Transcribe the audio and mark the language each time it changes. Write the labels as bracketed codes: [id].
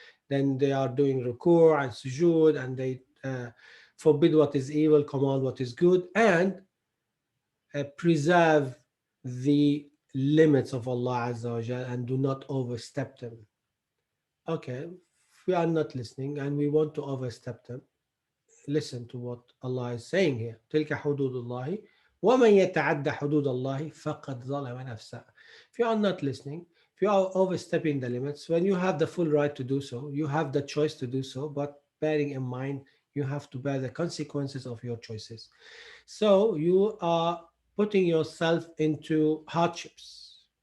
[en] then they are doing ruku' and sujood, and they forbid what is evil, command what is good, and preserve the limits of Allah Azza wa Jal and do not overstep them. Okay, if we are not listening and we want to overstep them, listen to what Allah is saying here. [ar] تلك حدود الله ومن يتعدى حدود الله فقد ظلم نفسه. [en] If you are not listening, if you are overstepping the limits, when you have the full right to do so, you have the choice to do so, but bearing in mind you have to bear the consequences of your choices. So you are putting yourself into hardships.